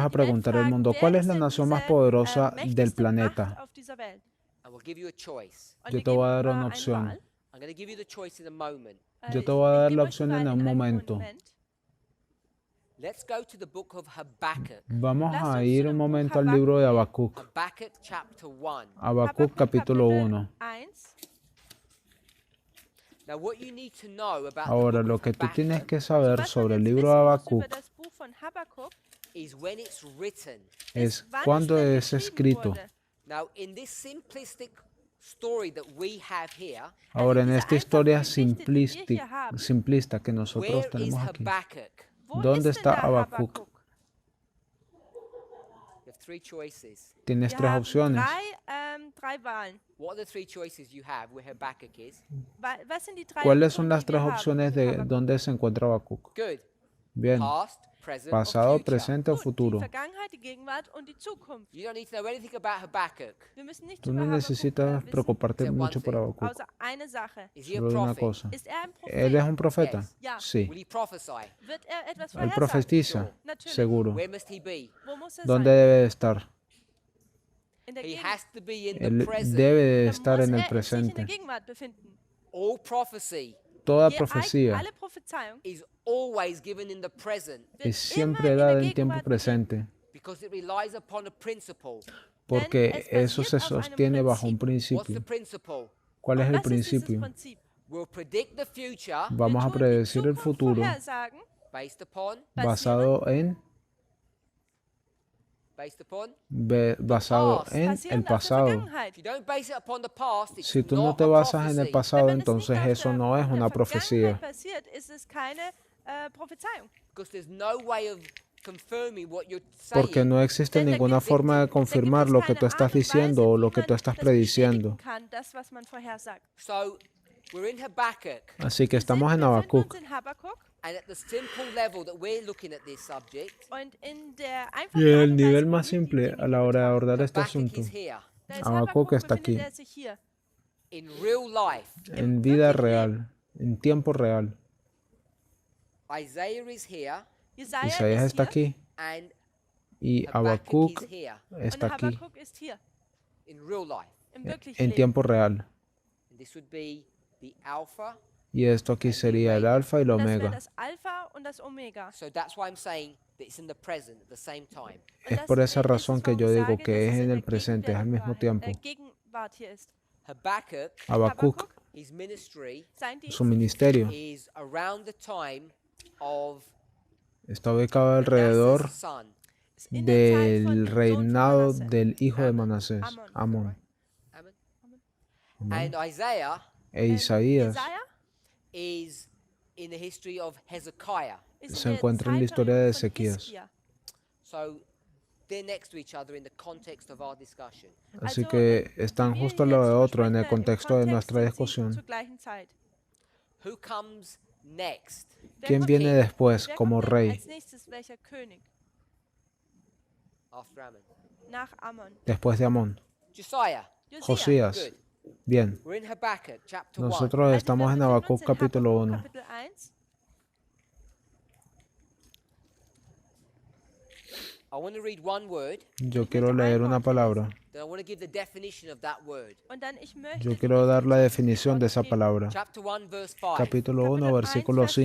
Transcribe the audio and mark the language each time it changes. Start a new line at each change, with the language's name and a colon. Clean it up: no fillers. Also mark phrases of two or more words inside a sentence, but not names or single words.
German: würdet die Welt
Spanish: preguntar al
German: fragen,
Spanish: mundo,
German: wer
Spanish: ¿cuál es
German: ist
Spanish: la
German: denn
Spanish: nación más
German: diese
Spanish: poderosa del
German: mächtigste Macht
Spanish: planeta?
German: auf dieser Welt?
English: And we'll give you a choice.
German: Und
Spanish: Yo
German: wir
Spanish: te voy a
German: geben
Spanish: dar una
German: eine
Spanish: opción.
German: Wahl.
English: I'm going to give you the choice in a moment.
Spanish: Yo
German: Ich
Spanish: te voy a dar
German: gebe
Spanish: la
German: euch die
Spanish: opción
German: Wahl
Spanish: en un
German: einem
Spanish: momento.
German: Moment.
English: Let's go to the book of Habakkuk.
Spanish: Vamos
German: Lasst
Spanish: a
German: uns
Spanish: ir
German: zu
Spanish: un
German: dem Buch
Spanish: momento al libro de
German: Habakkuk
Spanish: Habacuc.
English: Habakkuk chapter 1.
Spanish: Habacuc capítulo 1. 1.
English: Now, what you need to know about
Spanish: Ahora,
English: the book
Spanish: lo
English: of
Spanish: que tú tienes
English: Habakkuk
Spanish: que saber
German: Was
Spanish: sobre
German: man
Spanish: el
German: jetzt
Spanish: libro de
German: wissen muss
Spanish: Habacuc
German: über das Buch von Habakkuk,
English: is when it's written.
Spanish: es
German: wann
Spanish: cuándo
German: denn
Spanish: es
German: geschrieben
Spanish: escrito.
German: wurde.
English: Now, in this simplistic story that we have here,
Spanish: Ahora, en
German: diese
Spanish: esta historia
German: einfache Geschichte, die wir hier haben,
Spanish: simplista que nosotros
English: where is
Spanish: tenemos aquí,
English: Habakkuk?
German: wo
Spanish: ¿dónde
German: ist denn
Spanish: está
German: der
Spanish: Habacuc?
German: Habakkuk?
English: You have three choices.
Spanish: Tienes
German: Wir
Spanish: tres
German: haben
Spanish: opciones.
German: drei Wahlen.
English: What are the three choices you have where Habakkuk is?
German: Was sind die drei
Spanish: ¿Cuáles son
German: Optionen,
Spanish: las
German: die wir
Spanish: tres
German: haben
Spanish: opciones
German: für
Spanish: de
German: Habakkuk?
Spanish: dónde se encuentra Habacuc?
English: Good.
Spanish: Bien,
English: Past, present, or
Spanish: pasado,
English: future.
Spanish: presente o
German: Gut, die
Spanish: futuro.
German: Vergangenheit, die Gegenwart und die Zukunft.
English: You don't need to know anything about Habakkuk.
German: Wir müssen nicht
Spanish: Tú
German: über
Spanish: no
German: Habakkuk
Spanish: necesitas
German: wissen,
Spanish: preocuparte
English: Except one
Spanish: mucho por
English: thing.
Spanish: Habacuc,
German: außer eine Sache.
English: Is he a
Spanish: solo de una
English: prophet?
Spanish: cosa.
German: Ist er ein
Spanish: ¿Él es Prophet? un profeta?
English: Yes.
German: Ja.
Spanish: Sí.
English: Will he prophesy?
German: Wird er etwas
Spanish: Él
German: vorhersagen?
Spanish: profetiza,
German: Natürlich.
Spanish: seguro.
English: Where must he be?
German: Wo muss er
Spanish: ¿Dónde
German: sein?
Spanish: debe de estar?
German: In der
English: He
German: Gegenwart.
English: has to be in the
Spanish: Él
English: present.
Spanish: debe de
German: Dann
Spanish: estar
German: muss
Spanish: en el
German: er sich in
Spanish: presente.
German: der Gegenwart befinden.
English: All prophecy
Spanish: Toda Profecia. profecía
German: Alle Prophezeiung
English: is always given in the present
German: wird
Spanish: es siempre
German: immer in
Spanish: dada
German: der
Spanish: en tiempo
German: Gegenwart
Spanish: presente,
English: because it relies upon a principle.
Spanish: porque
German: es
Spanish: eso
German: basiert
Spanish: se
German: auf einem
Spanish: sostiene bajo un
German: Principio.
English: What's the
Spanish: principio.
English: principle?
Spanish: ¿Cuál es
German: Und
Spanish: el
German: was ist dieses
Spanish: principio?
German: Prinzip?
English: We'll predict the future
Spanish: Vamos a
German: Wir tun die
Spanish: predecir el
German: Zukunft
Spanish: futuro
German: vorhersagen,
English: based upon
Spanish: basado en
English: past.
Spanish: el
German: basierend auf der
Spanish: pasado.
German: Vergangenheit.
English: If you don't base it upon the past, it's
Spanish: Si tú no
English: not
Spanish: te
English: a
Spanish: basas en el
English: prophecy.
Spanish: pasado,
German: Wenn es nicht
Spanish: entonces
German: auf
Spanish: eso no es
German: der
Spanish: una profecía,
German: Vergangenheit passiert, ist es keine Prophezeiung.
English: Because there's no way of confirming what you're
Spanish: porque
English: saying.
Spanish: no existe
German: Denn da
Spanish: ninguna
German: gibt-
Spanish: forma de
German: Da gibt
Spanish: confirmar
German: es
Spanish: lo que
German: keine
Spanish: tú estás
German: Art und
Spanish: diciendo
German: Weise,
Spanish: o
German: wie
Spanish: lo que
German: man
Spanish: tú estás
German: das bestätigen
Spanish: prediciendo.
German: kann, das, was man vorhersagt.
English: So we're in Habakkuk,
Spanish: Así que estamos en
German: Wir befinden
Spanish: Habacuc
German: uns in Habakkuk
English: and at the simple level that we're looking at this subject,
German: und in der
Spanish: y
German: einfachen
Spanish: en
German: Art
Spanish: el
German: und
Spanish: nivel
German: Weise, wie
Spanish: más
German: wir die
Spanish: simple
German: Dinge
Spanish: a la hora de
German: betrachten.
Spanish: abordar este
English: Habakkuk
Spanish: asunto.
English: is here.
German: Da ist Habakkuk
Spanish: Habakkuk, está
German: befindet
Spanish: aquí.
German: er sich hier.
English: In real life,
Spanish: En vida real, en tiempo real.
English: Isaiah is here,
Spanish: Isaías
German: ist
Spanish: está
German: hier
Spanish: aquí
English: and
Spanish: y
English: Habakkuk is
Spanish: Habacuc
English: here
Spanish: está
German: und
Spanish: aquí
German: Habakkuk ist hier,
English: in real life.
German: im wirklichen
Spanish: en
German: Leben.
Spanish: tiempo real.
English: And this would be the Alpha.
Spanish: Y esto aquí sería el alfa y el
German: Das wäre
Spanish: omega.
German: das Alpha und das Omega.
English: So that's why I'm saying that it's in the present at the same time.
German: Und
Spanish: Es
German: das
Spanish: por esa
German: ist es,
Spanish: razón que
German: warum
Spanish: yo
German: ich
Spanish: digo
German: sage,
Spanish: que
German: dass
Spanish: es
German: es
Spanish: en
German: in
Spanish: el
German: der
Spanish: presente, es al mismo tiempo.
German: Gegenwart hier ist.
English: Habakkuk,
Spanish: Habacuc,
English: his ministry
German: Sein Dienst
Spanish: su ministerio,
English: is around the time of
Spanish: está ubicado alrededor
English: Manasseh's son,
German: ist in der Zeit von
Spanish: del
German: dem Sohn von
Spanish: reinado
German: Manasse.
Spanish: del hijo de
English: Amon.
Spanish: Manasés,
German: Amon.
Spanish: Amón.
English: Ammon. And Isaiah
Spanish: E Isaías
German: Jesaja
English: is in the history of Hezekiah.
German: ist
Spanish: se
German: in der
Spanish: encuentra en la historia
German: Zeit
Spanish: de
German: von
Spanish: Ezequías.
German: Hiskia.
English: So they're next to each other in the context of our discussion.
Spanish: Así
German: Also,
Spanish: que están
German: wir
Spanish: justo al
German: hier
Spanish: lado de
German: jetzt
Spanish: otro en el
German: besprechen, im
Spanish: contexto de
German: Kontext
Spanish: nuestra
German: sind sie
Spanish: discusión.
German: zur gleichen Zeit.
English: Who comes next?
Spanish: ¿Quién
German: kommt-
Spanish: viene después
German: wer
Spanish: como
German: kommt denn
Spanish: rey
German: als nächstes, welcher König?
English: After Ammon.
German: Nach Ammon.
Spanish: después de Amón?
English: Josiah.
German: Josia.
Spanish: Josías.
English: Good.
Spanish: Bien,
English: We're in Habakkuk chapter 1.
Spanish: nosotros
German: Also,
Spanish: estamos
German: wir
Spanish: en
German: befinden uns
Spanish: Habacuc
German: in
Spanish: capítulo
German: Habakkuk
Spanish: 1.
German: Kapitel 1.
English: I want to read one word,
Spanish: Yo quiero leer una palabra.
English: then I want to give the definition of that word.
German: Und dann ich möchte
Spanish: Yo
German: die
Spanish: quiero dar la
German: Definition
Spanish: definición de esa
German: geben.
Spanish: palabra.
English: Chapter 1, verse 5.
Spanish: Capítulo 1,
German: Kapitel
Spanish: versículo
German: 1, Vers